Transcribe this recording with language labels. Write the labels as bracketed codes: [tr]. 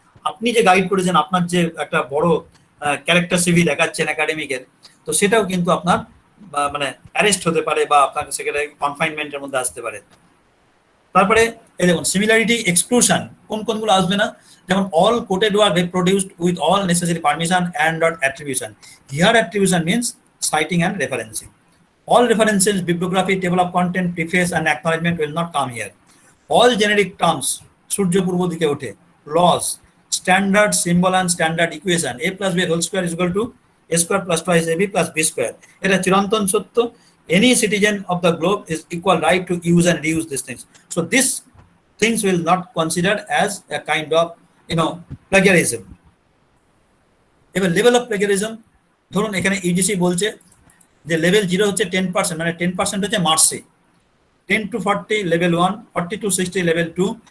[bn] আপনি যে গাইড করেছেন, আপনার যে একটা বড় ক্যারেক্টার সিভি দেখাচ্ছেন একাডেমিকের, তো সেটাও কিন্তু আপনার মানে অ্যারেস্ট হতে পারে বা আপনার সেখানে কনফাইনমেন্টের মধ্যে আসতে পারে। তারপরে এই দেখুন সিমিলারিটি এক্সক্লুশন কোনগুলো আসবে না, যেমন [en] All quoted work reproduced with all necessary permission and dot attribution. Here attribution means citing and referencing. All references, bibliography, table of content, preface and acknowledgement will not come here. All generic terms, [bn] সূর্য পূর্ব দিকে ওঠে, [en] laws, standard symbol and standard equation, a plus b whole square is equal to a square plus twice ab plus b square. [bn] এটা চিরন্তন সত্য, [en] any citizen of the globe is equal right to use and reuse these things. So these things will not considered as a kind of plagiarism. [bn] এবার [en] level of plagiarism, [bn] ধরুন এখানে UGC বলছে যে level 0 হচ্ছে 10%, মানে 10% হচ্ছে মার্কসে, 10 to 40 লেভেল 1, 40 to 60 লেভেল 2,